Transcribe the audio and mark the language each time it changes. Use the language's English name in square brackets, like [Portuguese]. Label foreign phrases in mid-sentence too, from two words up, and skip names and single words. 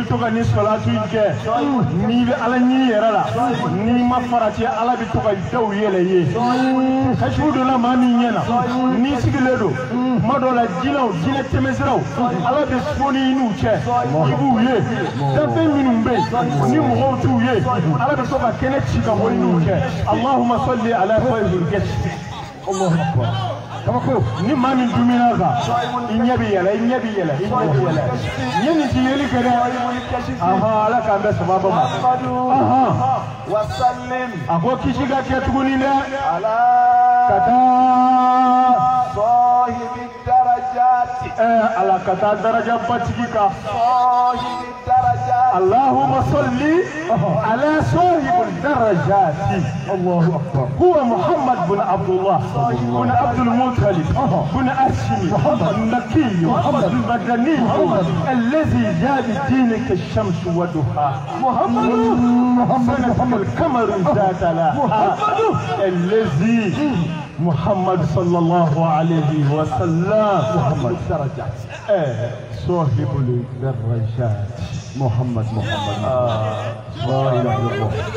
[Bambara] to ka ni salatu kɛ n'i bɛ ala ɲini yɛrɛ la n'i ma farati ala bɛ to ka daw yɛlɛ ye kashfu dɔ la maa min ɲɛna n'i sigilen don kuma dɔ la jinɛ tɛmɛsiraw ala bɛ sɔnni i n'u cɛ i b'u ye danfɛn minnu bɛ yen ni mɔgɔw t'u ye ala bɛ to ka kɛnɛ ci ka bɔ i n'u cɛ [Arabic] اللهم صل على صاحب الكشف الله أكبر [Bambara] kabako ni maa min dumina kan i ɲɛ bɛ yɛlɛ i ɲɛ bɛ yɛlɛ i ɲɛ bɛ yɛlɛ ɲɛ nin ti yeli kɛ dɛ ala k'an bɛ sababa ma [Arabic] wasallim [Bambara] a ko kisi ka kɛ tuguni dɛ ka taa [Arabic] صاحب درجات [Bambara] ala ka taa daraja batigi kan [Arabic] صاحب درجات اللهم صل على صاحب الدرجات الله أكبر هو محمد بن abdullah bin abdul muttalib bin hashim النقي المدني الذي جاء بالدين كالشمس وضحاها محمد القمر ذات لها الذي محمد صلى الله عليه وسلم محمد درجات صاحب الدرجات محمد لا اله الا الله